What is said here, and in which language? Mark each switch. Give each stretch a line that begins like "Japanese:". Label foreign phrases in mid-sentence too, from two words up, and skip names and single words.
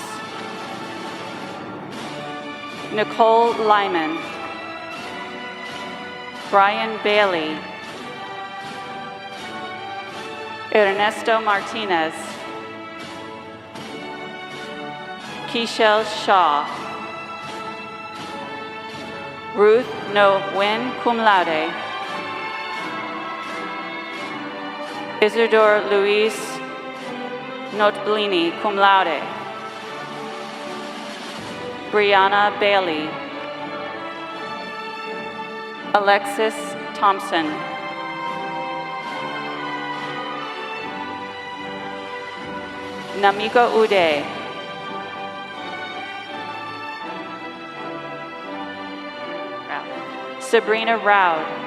English: Nicole Lyman. Brian Bailey. Ernesto Martinez. Keishel Shaw. Ruth No Win,
Latin: cum laude.
English: Isidore Luis Notblini,
Latin: cum laude.
English: Brianna Bailey. Alexis Thompson. Namiko Ude. Sabrina Roud.